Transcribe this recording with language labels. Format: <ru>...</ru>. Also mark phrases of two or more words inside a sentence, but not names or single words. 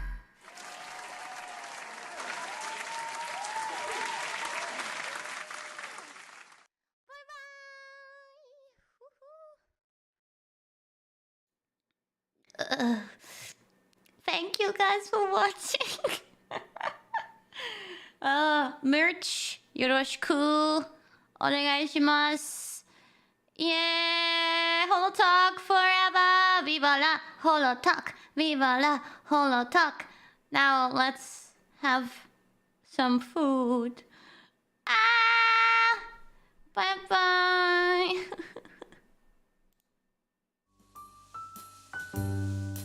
<en>Thank you guys for watching. Merch</en> <ja>よろしくお願いします。</ja> <en>Yeah, Holotalk forever. Viva la Holotalk. Viva la Holotalk. Now let's have some food. Ah, bye bye.</en>